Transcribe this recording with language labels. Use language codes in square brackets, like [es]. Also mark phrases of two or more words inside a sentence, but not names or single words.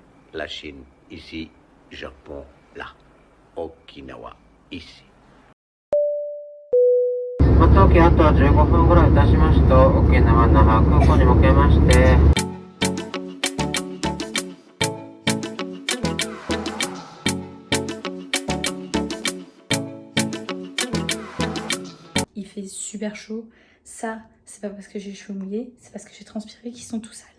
[fr] la Chine ici, Japon là, Okinawa ici. [ja] 当機あとは15分ぐらい経ちますと沖縄那覇空港に向けまして [fr] Il fait super chaud. Ça, c'est pas parce que j'ai les cheveux mouillés, c'est parce que j'ai transpiré qu'ils sont tout sales.